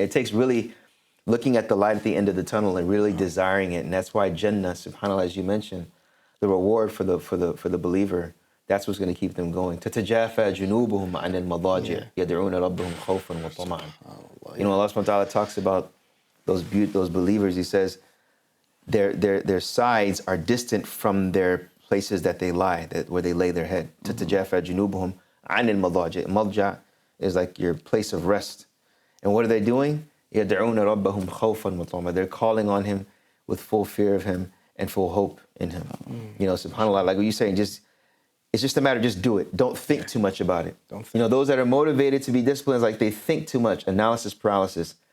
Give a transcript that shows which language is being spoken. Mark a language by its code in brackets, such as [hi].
[en] It takes really looking at the light at the end of the tunnel and really desiring it. And that's why Jannah, subhanAllah, as you mentioned, the reward for the believer, that's what's going to keep them going. [ar] تَتَجَافَى جُنُوبُهُمْ عَنِ الْمَضَاجِعِ يَدْعُونَ رَبَّهُمْ خَوْفًا وَطَمَعًا. [en] Allah subhanahu wa ta'ala talks about those believers. He says their sides are distant from their places that they lie, where they lay their head. [ar] تَتَجَافَى جُنُوبُهُمْ عَنِ الْمَضَاجِعِ. [en] Malja is like your place of rest. And what are they doing? [ar] يَدْعُونَ رَبَّهُمْ خَوْفًا وَطَمَعًا. [en] They're calling on him with full fear of him and full hope in him. SubhanAllah, like what you're saying, it's just a matter of just do it. Don't think too much about it. Those that are motivated to be disciplined, like they think too much, analysis paralysis.